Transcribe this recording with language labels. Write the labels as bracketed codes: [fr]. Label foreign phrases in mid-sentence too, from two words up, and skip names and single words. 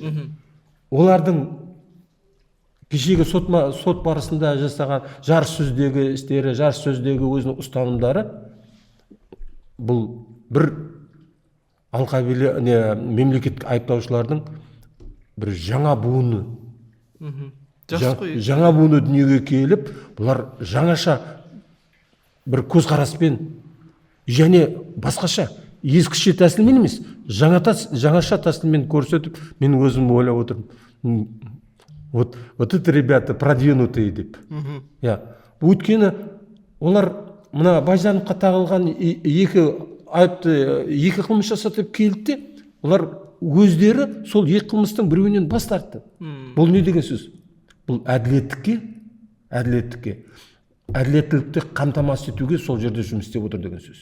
[kk] Олардың кешегі сот барысында жасаған жар сөздегі істері, жар сөздегі өзінің ұстанымдары бұл бір алқабилі мемлекеттік айыптаушылардың бір жаңа буыны. Жаңа буыны дүниеге келіп, бұлар жаңаша бір көзқараспен және басқаша ескіше тәсілмен емес, жаңаша тәсілмен көрсетіп, мен өзім ойлап отырмын. [ru] Вот это ребята продвинутые деп. [kk] Өйткені олар мына Байжановқа тағылған екі қылмыс жасатып келді, олар өздері сол екі қылмыстың біреуінен бас тартты. Бұл не деген сөз? Бұл әділеттікті қамтамасыз етуге сол жерде жұмыс істеп отыр деген сөз.